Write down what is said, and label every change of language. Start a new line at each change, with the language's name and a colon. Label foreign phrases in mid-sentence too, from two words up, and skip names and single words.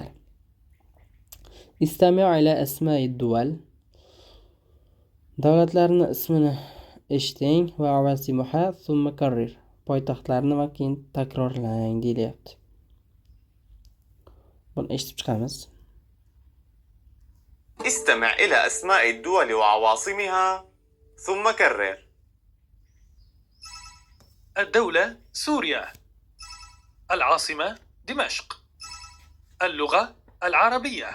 Arabic: استمع إلى أسماء الدول.
Uzbek: Davlatlarning ismini eshiting va
Arabic: وعواصمها ثم كرر.
Uzbek: Poytaxtlarni va keyin takrorlang deyilyapti. Buni eshitib chiqamiz.
Arabic: استمع إلى أسماء الدول وعواصمها ثم كرر. الدولة سوريا. العاصمة دمشق. اللغة العربية.